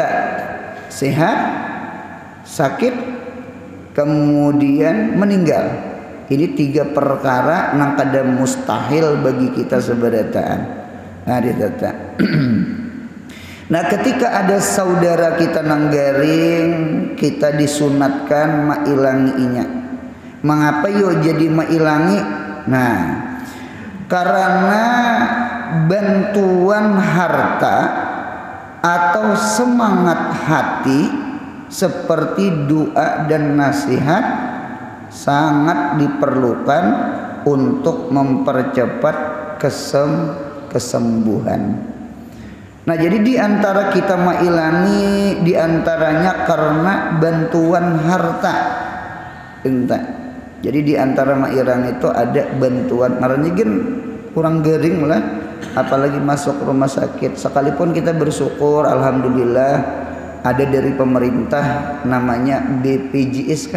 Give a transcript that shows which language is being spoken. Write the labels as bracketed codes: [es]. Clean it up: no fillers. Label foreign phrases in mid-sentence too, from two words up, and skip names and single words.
[id] Sehat, sakit, kemudian meninggal. [bjn] Ini 3 perkara nang kada mustahil bagi kita seberataan. Nah, ditata. Nah, ketika ada saudara kita nang garing, kita disunatkan mailanginya. Mengapa yo jadi mailangi? [id] Nah, karena bantuan harta atau semangat hati seperti doa dan nasihat sangat diperlukan untuk mempercepat kesembuhan. [bjn] Nah, jadi di antara kita mailangi, [id] di antaranya karena bantuan harta. Entah. [bjn] Jadi di antara mailangi itu ada bantuan. Maranya gen kurang garing lah, apalagi masuk rumah sakit. [id] Sekalipun kita bersyukur, alhamdulillah ada dari pemerintah namanya BPJS kah?